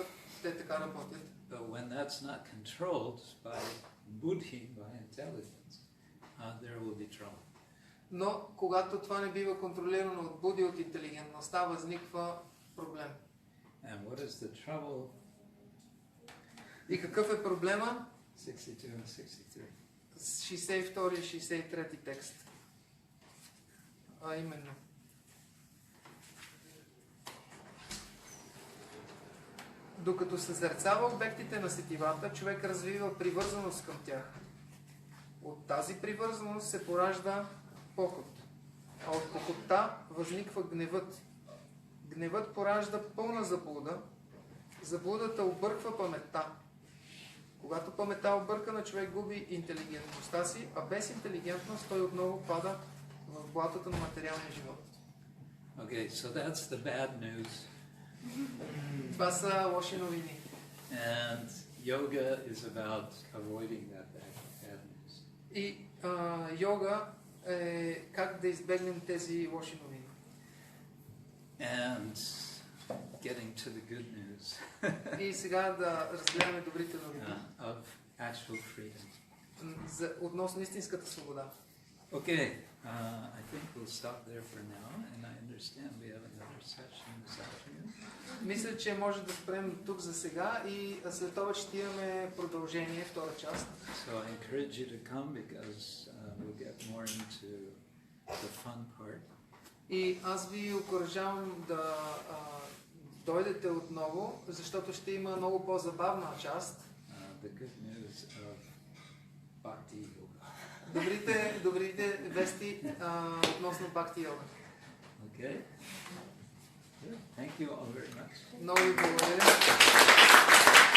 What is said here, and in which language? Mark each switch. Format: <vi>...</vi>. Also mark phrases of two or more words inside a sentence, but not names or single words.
<bg>Те така работят.</bg> <en>But when that's not controlled by buddhi, by intelligence, there will be trouble.</en> <bg>Но когато това не бива контролирано от буди, от интелигентността, възниква проблем.</bg> <en>And what is the trouble?</en> <bg>И какъв е проблема?</bg> <en>62 and 63.</en> <bg>62 и 63 текст. А именно. Докато съзерцава обектите на сетивата, човек развива привързаност към тях. От тази привързаност се поражда похот. А от похотта възниква гневът. Гневът поражда пълна заблуда. Заблудата обърква паметта. Когато паметта объркана, човек губи интелигентността си, а без интелигентност той отново пада в блатото на материалния живот.</bg> <en>Okay, so that's the bad news.</en> <bg>Това са лоши новини.</bg> <en>And yoga is about avoiding that bad news.</en> <bg>И йога е как да избегнем тези лоши новини.</bg> <en>And getting to the good news</en> <bg>И сега да разгледаме добрите новини.</bg> <en>of actual freedom.</en> <bg>Относно истинската свобода.</bg> <en>Okay, I think we'll stop there for now, and I understand we have another session this afternoon.</en> <bg>Мисля, че може да спрем тук за сега и след това ще имаме продължение, втора част.</bg> <en>So I encourage you to come because we'll get more into the fun part.</en> <bg>И аз ви окуражавам да дойдете отново, защото ще има много по-забавна част.</bg> <en>The good news of Bhakti Yoga.</en> <bg>Добрите вести относно Бхакти йога.</bg> <en>Okay? Good. Thank you all very much.</en> <bg>Много ви благодаря.</bg>